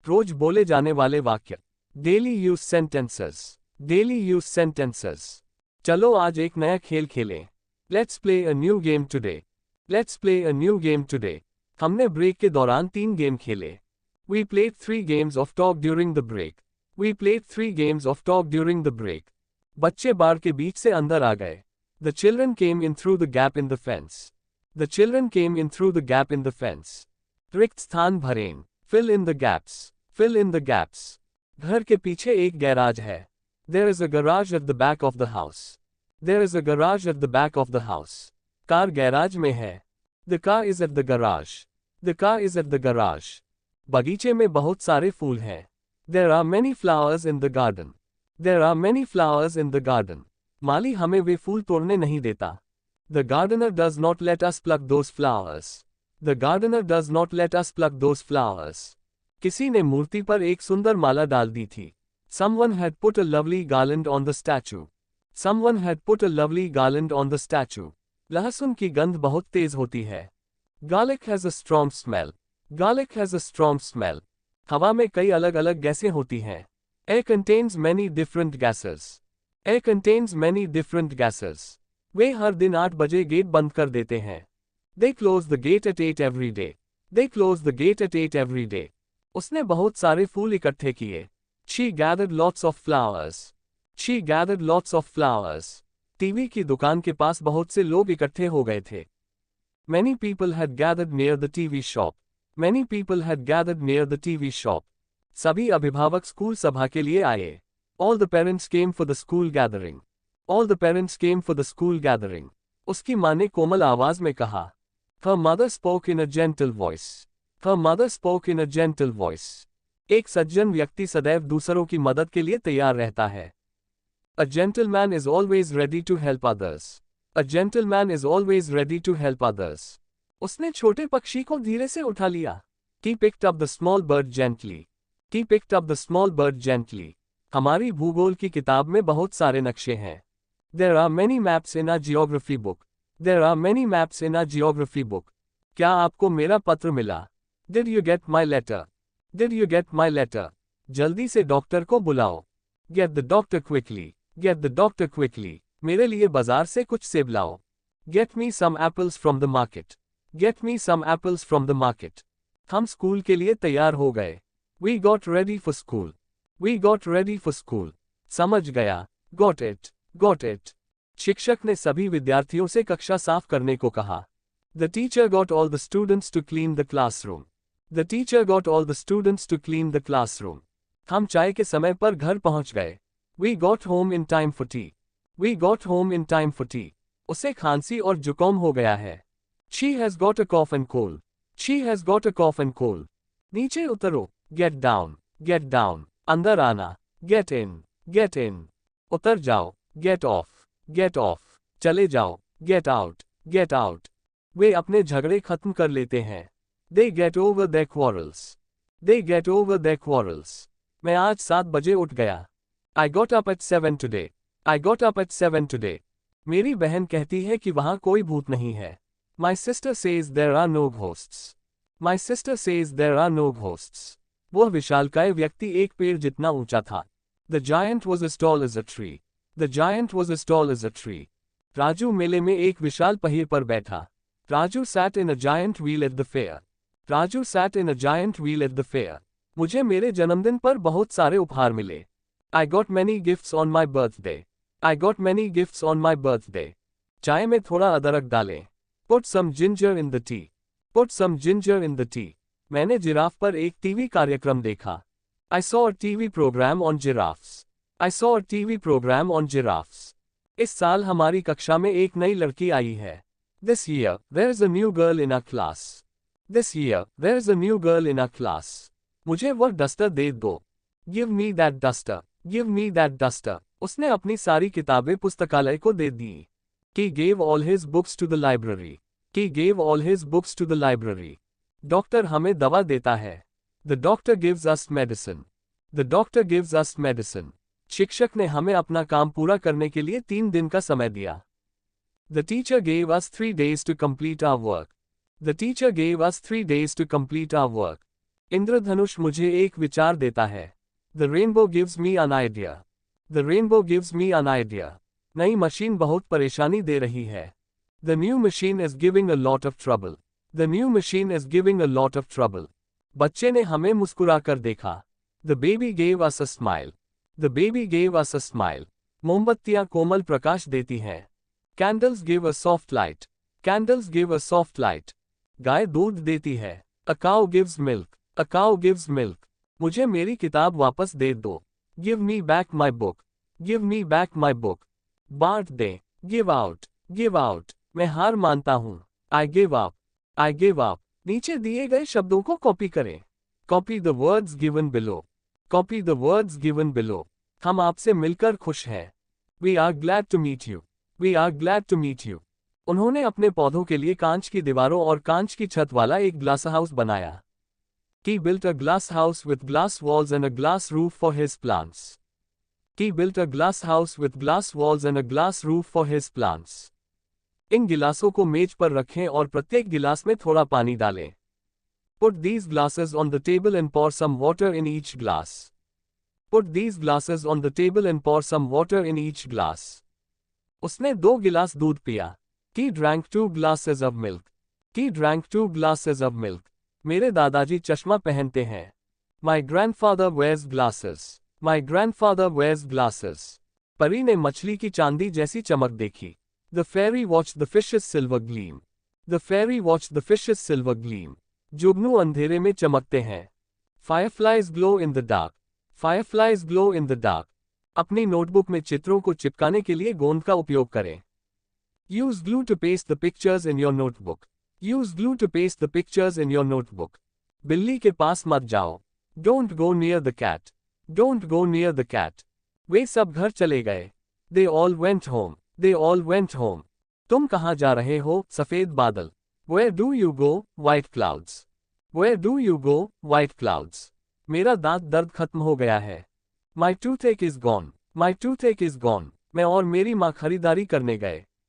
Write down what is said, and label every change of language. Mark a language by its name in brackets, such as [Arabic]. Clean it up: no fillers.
[Hindi] रोज बोले जाने वाले वाक्य। [English] Daily use sentences. Daily use sentences. [Hindi] चलो आज एक नया खेल खेलें। [English] Let's play a new game today. Let's play a new game today. [Hindi] हमने ब्रेक के दौरान 3 गेम खेले। [English] We played 3 games of talk during the break. We played 3 games of talk during the break. [Hindi] बच्चे बाड़ के बीच से अंदर आ गए। [English] The children came in through the gap in the fence. The children came in through the gap in the fence. [Hindi] रिक्त स्थान भरें। [English] Fill in the gaps. Fill in the gaps. [Hindi] घर के पीछे एक गैराज है। [English] There is a garage at the back of the house. There is a garage at the back of the house. [Hindi] Car garage में है। [English] The car is at the garage. The car is at the garage. [Hindi] बगीचे में बहुत सारे फूल हैं। [English] There are many flowers in the garden. There are many flowers in the garden. [Hindi] माली हमें वे फूल तोड़ने नहीं देता। [English] The gardener does not let us pluck those flowers. The gardener does not let us pluck those flowers. [Hindi] किसी ने मूर्ति पर एक सुंदर माला डाल दी थी। [English] Someone had put a lovely garland on the statue. Someone had put a lovely garland on the statue. [Hindi] लहसुन की गंध बहुत तेज होती है। [English] Garlic has a strong smell. Garlic has a strong smell. [Hindi] हवा में कई अलग अलग गैसें होती हैं। [English] Air contains many different gases. Air contains many different gases. [Hindi] वे हर दिन 8 बजे गेट बंद कर देते हैं। [English] They close the gate at 8 every day. They close the gate at 8 every day. [Hindi] उसने बहुत सारे फूल इकट्ठे किए। [English] She gathered lots of flowers. She gathered lots of flowers. [Hindi] TV की दुकान के पास बहुत से लोग इकट्ठे हो गए थे। [English] Many people had gathered near the TV shop. Many people had gathered near the TV shop. [Hindi] सभी अभिभावक स्कूल सभा के लिए आए। [English] All the parents came for the school gathering. All the parents came for the school gathering. [Hindi] उसकी माँ ने कोमल आवाज में कहा। [English] Her mother spoke in a gentle voice. Her mother spoke in a gentle voice. [Hindi] एक सज्जन व्यक्ति सदैव दूसरों की मदद के लिए तैयार रहता है। [English] A gentleman is always ready to help others. A gentleman is always ready to help others. [Hindi] उसने छोटे पक्षी को धीरे से उठा लिया। [English] He picked up the small bird gently. He picked up the small bird gently. [Hindi] हमारी भूगोल की किताब में बहुत सारे नक्शे हैं। [English] There are many maps in our geography book. There are many maps in our geography book. [Hindi] क्या आपको मेरा पत्र मिला? [English] Did you get my letter? Did you get my letter? [Hindi] जल्दी से डॉक्टर को बुलाओ। [English] Get the doctor quickly. Get the doctor quickly. [Hindi] मेरे लिए बाजार से कुछ सेब लाओ। [English] Get me some apples from the market. Get me some apples from the market. [Hindi] हम स्कूल के लिए तैयार हो गए। [English] We got ready for school. We got ready for school. [Hindi] समझ गया। [English] Got it. Got it. [Hindi] शिक्षक ने सभी विद्यार्थियों से कक्षा साफ करने को कहा। [English] The teacher got all the students to clean the classroom. The teacher got all the students to clean the classroom. [Hindi] हम चाय के समय पर घर पहुंच गए। [English] We got home in time for tea. We got home in time for tea. [Hindi] उसे खांसी और जुकाम हो गया है। [English] She has got a cough and cold. She has got a cough and cold. [Hindi] नीचे उतरो। [English] Get down. Get down. [Hindi] अंदर आना। [English] Get in. Get in. [Hindi] उतर जाओ। [English] Get off. Get off. [Hindi] चले जाओ। [English] Get out. Get out. [Hindi] वे अपने झगड़े खत्म कर लेते हैं। [English] They get over their quarrels. They get over their quarrels. [Hindi] मैं आज 7 बजे उठ गया। [English] I got up at 7 today. I got up at 7 today. [Hindi] मेरी बहन कहती है कि वहाँ कोई भूत नहीं है। [English] My sister says there are no ghosts. My sister says there are no ghosts. [Hindi] वह विशालकाय व्यक्ति एक पेड़ जितना ऊंचा था। [English] The giant was as tall as a tree. The giant was as tall as a tree. [Hindi] Raju मेले में एक विशाल पहिए पर बैठा। [English] Raju sat in a giant wheel at the fair. Raju sat in a giant wheel at the fair. [Hindi] मुझे मेरे जन्मदिन पर बहुत सारे उपहार मिले। [English] I got many gifts on my birthday. I got many gifts on my birthday. [Hindi] चाय में थोड़ा अदरक डालें। [English] Put some ginger in the tea. Put some ginger in the tea. [Hindi] मैंने जिराफ पर एक टीवी कार्यक्रम देखा। [English] I saw a TV program on giraffes. I saw a TV program on giraffes. [Hindi] इस साल हमारी कक्षा में एक नई लड़की आई है। [English] This year, there is a new girl in our class. This year, there is a new girl in our class. [Hindi] मुझे वह डस्टर दे दो। [English] Give me that duster. Give me that duster. [Hindi] उसने अपनी सारी किताबें पुस्तकालय को दे दी। [English] He gave all his books to the library. He gave all his books to the library. [Hindi] Doctor हमें दवा देता है। [English] The doctor gives us medicine. The doctor gives us medicine. [Hindi] शिक्षक ने हमें अपना काम पूरा करने के लिए 3 दिन का समय दिया। [English] The teacher gave us 3 days to complete our work. The teacher gave us 3 days to complete our work. [Hindi] इंद्रधनुष मुझे एक विचार देता है। [English] The rainbow gives me an idea. The rainbow gives me an idea. [Hindi] नई मशीन बहुत परेशानी दे रही है। [English] The new machine is giving a lot of trouble. The new machine is giving a lot of trouble. [Hindi] बच्चे ने हमें मुस्कुराकर देखा। [English] The baby gave us a smile. The baby gave us a smile. [Hindi] मोमबत्तियां कोमल प्रकाश देती हैं। [English] Candles give a soft light. Candles give a soft light. [Hindi] गाय दूध देती है। [English] A cow gives milk. A cow gives milk. [Hindi] मुझे मेरी किताब वापस दे दो। [English] Give me back my book. Give me back my book. [Hindi] बांट दे। [English] Give out. Give out. [Hindi] मैं हार मानता हूँ। [English] I give up. I give up. [Hindi] नीचे दिए गए शब्दों को कॉपी करें। [English] Copy the words given below. Copy the words given below. [Hindi] हम आपसे मिलकर खुश हैं। [English] We are glad to meet you. We are glad to meet you. [Hindi] उन्होंने अपने पौधों के लिए कांच की दीवारों और कांच की छत वाला एक ग्लास हाउस बनाया। [English] He built a glass house with glass walls and a glass roof for his plants. He built a glass house with glass walls and a glass roof for his plants. [Hindi] इन गिलासों को मेज पर रखें और प्रत्येक गिलास में थोड़ा पानी डालें। [English] Put these glasses on the table and pour some water in each glass. Put these glasses on the table and pour some water in each glass. [Hindi] उसने 2 गिलास दूध पिया। [English] He drank 2 glasses of milk. He drank 2 glasses of milk. [Hindi] मेरे दादाजी चश्मा पहनते हैं। [English] My grandfather wears glasses. My grandfather wears glasses. [Hindi] परी ने मछली की चांदी जैसी चमक देखी। [English] The fairy watched the fish's silver gleam. The fairy watched the fish's silver gleam. [Hindi] जुगनू अंधेरे में चमकते हैं। [English] Fireflies glow in the dark. Fireflies glow in the dark. [Hindi] अपनी नोटबुक में चित्रों को चिपकाने के लिए गोंद का उपयोग करें। [English] Use glue to paste the pictures in your notebook. Use glue to paste the pictures in your notebook. [Hindi] बिल्ली के पास मत जाओ। [English] Don't go near the cat. Don't go near the cat. [Hindi] वे सब घर चले गए। [English] They all went home. They all went home. [Hindi] तुम कहाँ जा रहे हो, सफेद बादल? [English] Where do you go, white clouds? Where do you go, white clouds? [Hindi] मेरा दांत दर्द खत्म हो गया है। [English] My toothache is gone. My toothache is gone. [Hindi] मैं और मेरी माँ खरीदारी करने गए।